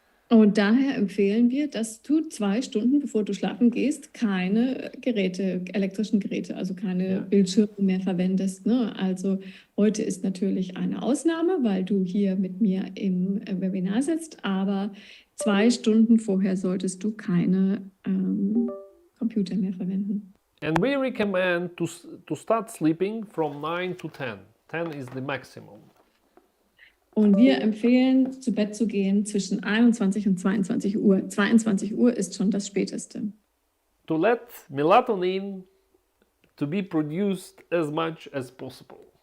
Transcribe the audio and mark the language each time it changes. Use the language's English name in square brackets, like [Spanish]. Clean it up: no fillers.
[German] Und daher empfehlen wir, dass du 2 Stunden, bevor du schlafen gehst, keine elektrischen Geräte, also keine Bildschirme mehr verwendest. Ne? Also heute ist natürlich eine Ausnahme, weil du hier mit mir im Webinar sitzt, aber 2 Stunden vorher solltest du keine Computer mehr verwenden. [English] And we recommend to start sleeping from 9 to 10. 10 is the maximum. [German] Und wir empfehlen, zu Bett zu gehen zwischen 21 und 22 Uhr. 22 Uhr ist schon das Späteste. [English] To let melatonin to be produced as much as possible.